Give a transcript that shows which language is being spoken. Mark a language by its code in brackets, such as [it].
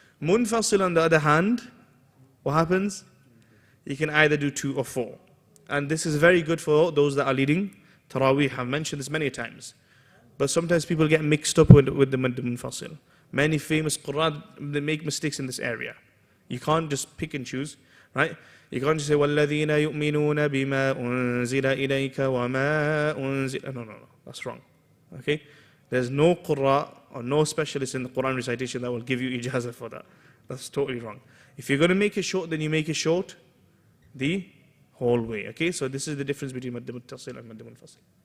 [en] Munfasil, on the other hand, what happens? You can either do 2 or 4. And this is very good for those that are leading Taraweeh. I've mentioned this many times. But sometimes people get mixed up with the munfasil. Many famous Qur'an, they make mistakes in this area. You can't just pick and choose, right? You can't just say, [ar] وَالَّذِينَ يُؤْمِنُونَ بِمَا أُنزِلَ إِلَيْكَ وَمَا أُنزِلَ. [en] No, that's wrong. Okay? There's no Qur'an or no specialist in the Qur'an recitation that will give you ijazah for that. That's totally wrong. If you're going to make it short, then you make it short the whole way. Okay? So this is the difference between Madd Muttasil and Madd Munfasil.